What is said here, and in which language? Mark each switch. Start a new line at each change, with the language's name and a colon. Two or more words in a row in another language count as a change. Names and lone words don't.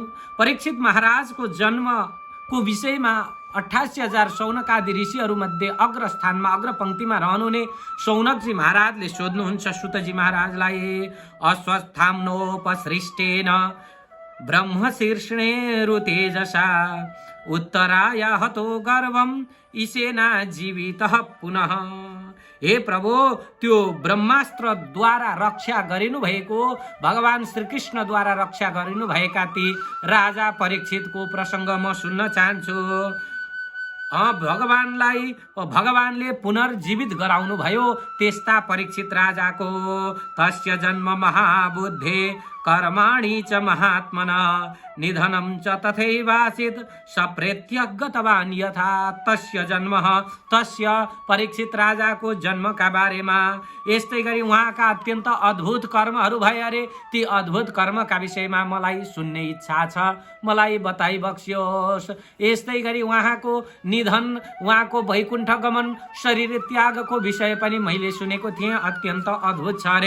Nepali: परीक्षित महाराजको जन्मको विषयमा 88,000 शौनकादि ऋषिहरूमध्ये अग्र स्थानमा अग्र पंक्तिमा रहनुहुने शौनकजी महाराजले सोध्नुहुन्छ सुतजी महाराजलाई,
Sanskrit: अस्वस्थाम्नोपसृष्टेन ब्रह्मशीर्षेणेरु तेजसा उत्तराय हतो गर्वम ईशेना जीवितः पुनः।
Nepali: हे प्रभु, त्यो ब्रह्मास्त्र द्वारा रक्षा गरिनु भएको, भगवान श्रीकृष्ण द्वारा रक्षा गरिनु भएका ती राजा परीक्षितको प्रसंग म सुन्न चाहन्छु। भगवानले पुनर्जीवित गराउनु भयो त्यस्ता परीक्षित राजाको।
Sanskrit: तस्य जन्म महाबुद्धे कर्माणि च महात्मना निधनं च तथैवासीत् सप्रेत्य गतवान् यथा। तस्य जन्म, तस्य
Nepali: परीक्षित राजाको जन्मका बारेमा यस्तै गरी उहाँका अत्यन्त अद्भुत कर्महरू भए अरे। ती अद्भुत कर्मका विषयमा मलाई सुन्ने इच्छा छ, मलाई बताइ बक्सियोस्। यस्तै गरी उहाँको निधन, उहाँको वैकुण्ठ गमन, शरीर त्यागको विषय पनि मैले सुनेको थिएँ, अत्यन्त अद्भुत छ अरे।